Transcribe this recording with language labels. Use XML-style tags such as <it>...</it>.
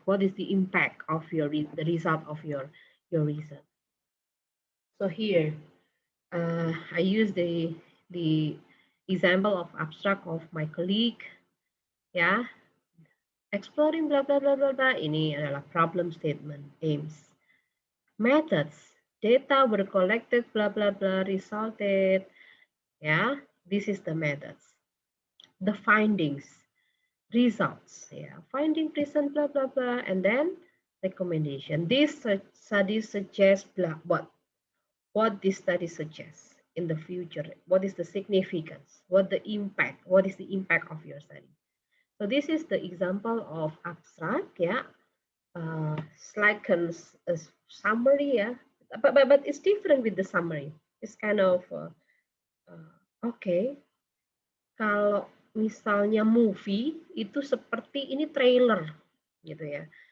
<en>What is the impact of the result of your research? So here, I use the example of abstract of my colleague. Ya, exploring blah blah blah blah blah.</en> <id>Ini adalah</id> <en>problem statement,</en> <id>aims.</id> <en>Methods, data were collected, blah, blah, blah, resulted. Yeah, this is the methods. The findings, results, finding, present, blah, blah, blah. And then recommendation. This study suggests what this study suggests in the future. What is the significance? What the impact? What is the impact of your study? So this is the example of abstract, yeah.</en> <id>SIlahkan</id> <en>summary, yeah. But it's different with the summary. It's kind of okay.</en> <id>Kalau misalnya movie itu seperti ini trailer, gitu ya.</id>